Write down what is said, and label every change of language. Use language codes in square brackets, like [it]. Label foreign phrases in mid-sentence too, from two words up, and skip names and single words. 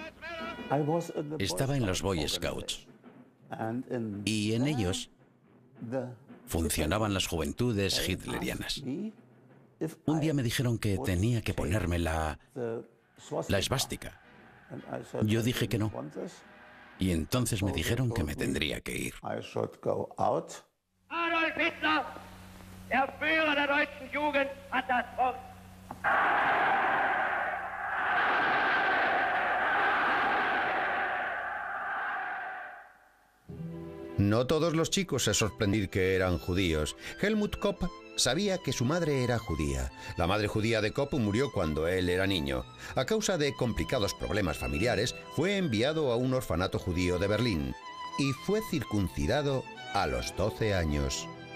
[es] Estaba en los Boy Scouts y en ellos funcionaban las juventudes hitlerianas. Un día me dijeron que tenía que ponerme la esvástica. Yo dije que no. Y entonces me dijeron que me tendría que ir. [de] Adolf Hitler, der Führer der deutschen Jugend, hat das Wort. [es] No todos los chicos se sorprendieron que eran judíos. Helmut Kopp sabía que su madre era judía. La madre judía de Kopp murió cuando él era niño. A causa de complicados problemas familiares, fue enviado a un orfanato judío de Berlín y fue circuncidado a los 12 años.